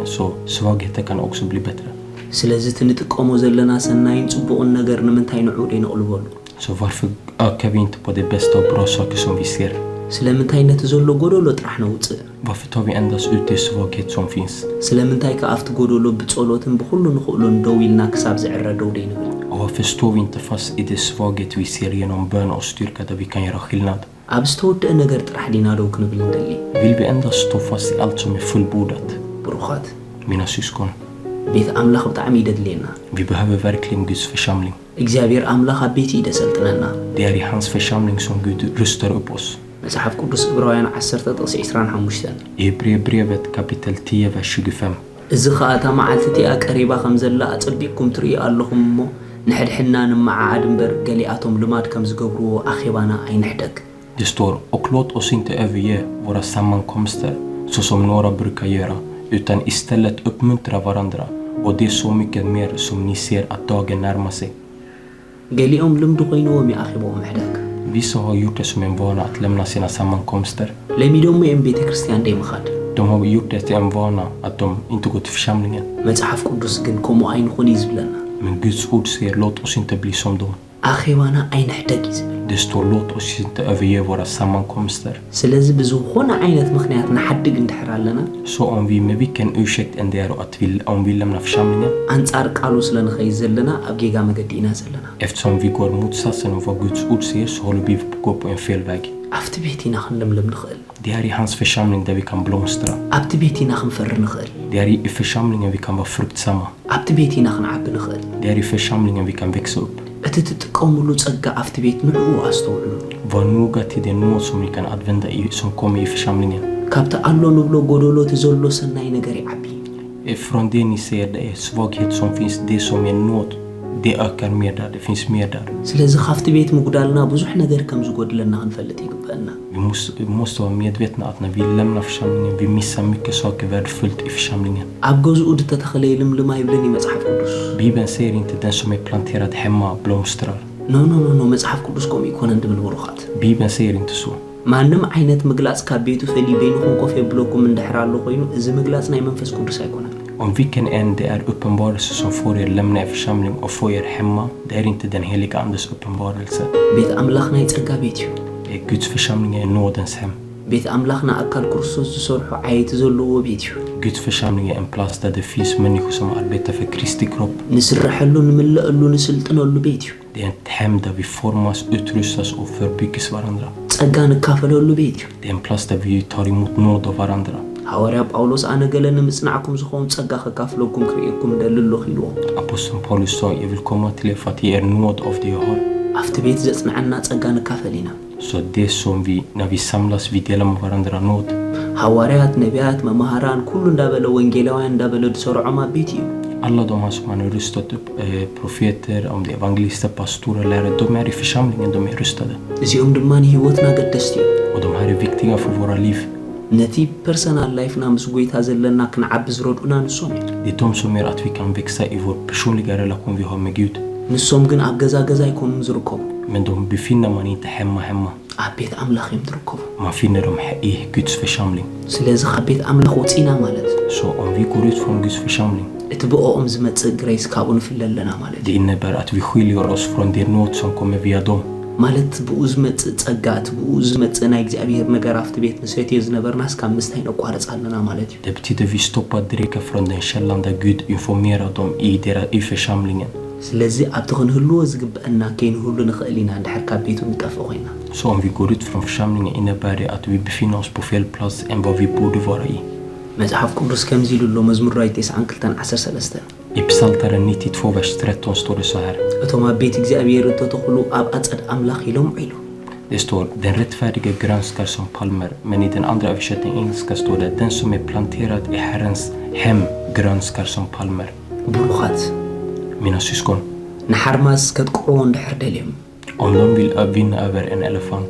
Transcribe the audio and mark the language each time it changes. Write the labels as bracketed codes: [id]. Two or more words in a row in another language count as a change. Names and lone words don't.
[sv] Så svagheter kan också bli bättre. [ti] ስለዚ እቲ ንጥቀሞ ዘለና ሰናይን ጽቡቕን ነገር ንምንታይ ንዑ ደይንቕልበሉ [sv] Så varför ökar vi inte på det bästa och bra saker som vi ser? [ti] ስለምንታይ ነቲ ዘሎ ጎደሎ ጥራሕ ነውፅእ [sv] Varför tar vi endast ut det svaghet som finns? [ti] ስለምንታይ ከኣፍቲ ጎደሎ ብጸሎትን ብኩሉ ንኽእሉን ደው ኢልና ክሳብ ዝዕረደው ደይንብል [sv] Och varför står vi inte fast i det svaghet vi ser genom bön och styrka där vi kan göra skillnad? [ti] ኣብ ዝተወድአ ነገር ጥራሕ ዲና ደው ክንብል እንደሊ [sv] Vill vi endast stå fast i allt som är fullbordat? [ti] ብሩኻት [sv] Mina syskon, [ti] ቤት ኣምላኽ ብጣዕሚ ይደድልየና [sv] vi behöver verkligen Guds församling. [ti] እግዚአብሔር ኣምላኽ ኣብ ቤት ይደሰልጥነና [sv] Det är i hans församling som Gud rustar upp oss. [ti] መጽሓፍ ቅዱስ ዕብራውያን 10:25 [sv] I Hebreerbrevet kapitel 10, vers 25. [ti] እዚ ከዓ እታ መዓልቲ እቲኣ ቀሪባ ከም ዘላ ኣጸቢቅኩም ትርእዩ ኣለኹም እሞ ንሕድሕና ንመዓዓድ እምበር ገሊኣቶም ልማድ ከም ዝገብርዎ ኣኼባና ኣይንሕደግ [sv] Det står, och låt oss inte överge våra sammankomster så som några brukar göra, utan istället uppmuntra varandra, och det är så mycket mer som ni ser att dagen närmar sig. [ti] ገሊኦም ልምዲ ኮይኑዎም ይኣኺቦም ምሕዳግ [sv] Vissa har gjort det som en vana att lämna sina sammankomster. [ti] ለሚዶሞ እዮም ቤተ ክርስቲያን ደይምኻድ [sv] De har gjort det till en vana att de inte går till församlingen. [ti] መጽሓፍ ቅዱስ ግን ከምኡ ኣይንኹን እዩ ዝብለና [sv] Men Guds ord säger, låt oss inte bli som dem. [ti] ኣኼባና ኣይንሕደግ እዩ ዝብል [sv] Det står låt oss inte överge våra sammankomster. [am] ስለዚህ ብዙ ሆነ አይነት ምክንያት [ti] ንሓድግ እንድሕር ኣለና [sv] Så om vi med vilken ursäkt än det är att om vi lämnar församlingen, [ti] አንጻር ቃሉ ስለንኸይድ ዘለና ኣብ ጌጋ መገዲ ኢና ዘለና [sv] eftersom vi går motsatsen av vad Guds ord säger, så håller vi på att gå på en fel väg. [ti] ኣብቲ ቤት ኢና ክንለምለም ንኽእል [sv] Det är i hans församling där vi kan blomstra. [ti] ኣብቲ ቤት ኢና ክንፈሪ ንኽእል [sv] Det är i församlingen vi kan vara fruktsamma. [ti] ኣብቲ ቤት ኢና ክንዓቢ ንኽእል [sv] Det är i församlingen vi kan växa upp. [ti] እቲ ትጥቀሙሉ ጸጋ ኣብቲ ቤት ንዕኡ ኣስተውዕሉ [sv] Var noga till den nåd som ni kan använda som kommer i församlingen. [ti] ካብቲ ኣሎ ንብሎ ጎደሎ እቲ ዘሎ ሰናይ ነገር ይዓቢ [sv] Från det ni ser, det är svaghet som finns, det som är nåd, det ökar mer där, det finns mer där. [ti] ስለዚ ካብቲ ቤት ምጉዳልና ብዙሕ ነገር ከም ዝጎድለና ክንፈልጥ ይግባአና [sv] Vi måste vara medvetna att när vi lämnar församlingen, vi missar mycket saker värdefullt i församlingen. [ti] ኣብ ገዝኡ ድተተኸለ ይልምልማ ይብለኒ መጽሓፍ ቅዱስ [sv] Bibeln säger inte den som är planterad hemma blomstrar. [ti] ኖ መጽሓፍ ቅዱስ ከምኡ ይኮነን ድብል ብሩኻት [sv] Bibeln säger inte så. [ti] ማንም ዓይነት ምግላጽ ካብ ቤቱ ፈሊ በይንኹም ኮፍ የብለኩም እንድሕር ኣሎ ኮይኑ እዚ ምግላጽ ናይ መንፈስ ቅዱስ አይኮነን [sv] Om vilken än det är uppenbarelse som får er lämna er församling och få er hemma, det är inte den heliga andes uppenbarelse. [ti] ቤት ኣምላኽ ናይ ጸጋ ቤት እዩ [sv] Guds församling är nådens hem. [ti] ቤት ኣምላኽና ኣካል ክርስቶስ ዝሰርሑ ዓየቲ ዘለዎ ቤት እዩ [sv] Guds församling är en plats där det finns människor som arbetar för Kristi kropp. [ti] ንስርሐሉ ንምልአሉ ንስልጥነሉ ቤት እዩ [sv] Det är ett hem där vi formas, utrustas och förbyggs varandra. [ti] ጸጋ ንካፈለሉ ቤት እዩ [sv] Det är en plats där vi tar emot nåd av varandra. [ti] ሐዋርያ ጳውሎስ ኣነ ገለ ንምጽናዕኩም ዝኾን ጸጋ ከካፍለኩም ክርኢኩም ደልሎ ኺልዎ [sv] Aposteln Paulus sa, jag vill komma till er för att ge er nåd av det jag har. [ti] ኣብቲ ቤት ዘጽንዓና ጸጋ ንካፈል ኢና [sv] Så det som vi, när vi samlas, vi delar med varandra nåd. [ti] ሐዋርያት ነቢያት መማሃራን ኩሉ እንዳበለ ወንጌላውያን እንዳበለ ድሰርዖም ኣብ ቤት እዩ [sv] Alla de här som man har rustat upp, profeter, om det är evangelister, pastorer, lärare, de är i församlingen, de är rustade. [ti] እዚኦም ድማ ንህይወትና ገደስቲ እዩ [sv] Och de här är viktiga för våra liv. [ti] ነቲ [en] personal life [ti] ምስ ጎይታ ዘለና ክንዓቢ ዝረድኡና ንሶም እዩ [sv] Det är de som gör att vi kan växa i vår personliga relation vi har med Gud. [ti] ንሶም ግን ኣብ ገዛ ገዛ ኣይኮኑን ዝርከቡ [sv] Men de befinner man inte hemma. [ti] ኣብ ቤት ኣምላኽ እዮም ዝርከቡ [sv] Man finner dem i Guds församling. [ti] ስለዚ ካብ ቤት ኣምላኽ ወፂና ማለት [sv] Så om vi går ut från Guds församling, [ti] እቲ ብኦም ዝመጽእ ግሬስ ካብኡ ንፍለ ኣለና ማለት [sv] det innebär att vi skiljer oss från det nåd som kommer via dem. [ti] ማለት ብኡ ዝመጽእ ጸጋ እቲ ብኡ ዝመጽእ ናይ እግዚአብሔር ነገር ኣብቲ ቤት ንሰትዮ ዝነበርናስ ካብ ምስታይ ነቋርጽ ኣለና ማለት እዩ [sv] Det betyder vi stoppar dricka från den källan där Gud informerar dem i församlingen. [ti] ስለዚ ኣብቲ ክንህልዎ ዝግብአና ከይንህሉ ንኽእል ኢና እንድሕር ካብ ቤቱ ንጠፍእ ኮይና [sv] Så om vi går ut från församlingen innebär det att vi befinner oss på fel plats än vad vi borde vara i. [ti] መጽሓፍ ቅዱስ ከምዚ ኢሉ ኣሎ መዝሙር 92:13 [sv] I Psaltaren 92, vers 13 står det så här. [ti] እቶም ኣብ ቤት እግዚአብሔር ተተኽሉ ኣብ ኣጸድ ኣምላኽ ኢሎም ኢሉ [sv] Det står, den rättfärdige grönskar som palmer, men i den andra översättningen engelska står det, den som är planterad i Herrens hem grönskar som palmer. [ti] ብሩኻት [sv] Mina syskon, [ti] ንሓርማስ ከጥቅዕዎ እንድሕር ደልዮም [sv] om de vill vinna över en elefant,